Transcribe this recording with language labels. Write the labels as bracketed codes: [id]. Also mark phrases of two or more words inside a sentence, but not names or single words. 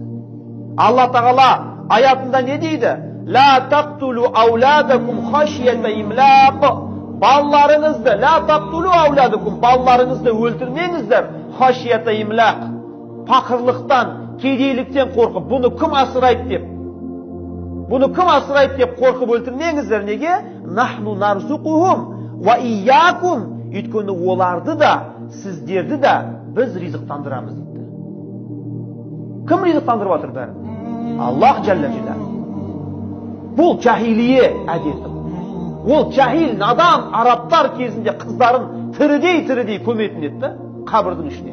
[kk] Алла Тағала аятында не дейді? [ar] لا تقتلوا أولادكم خشية إملاق. [kk] Балларыңызды, [ar] لا تقتلوا أولادكم, [kk] балларыңызды өлтірмеңіздер, [ar] خشية إملاق. [kk] Пақырлықтан, кедейліктен қорқып, бұны кім асырайды деп. Бұны кім асырайды деп қорқып өлтірмеңіздер. Неге? [ar] نحن نرزقهم وإياكم. [kk] Өйткені оларды да, сіздерді да біз ризықтандырамыз дейді. Кім ризықтандырып отыр бәрін? Аллах [ar] جل جلاله. [kk] Бұл жахилие әдеті. Ол жахил, надан арабтар кезінде қыздарын тірідей көметін етті қабірдің ішіне.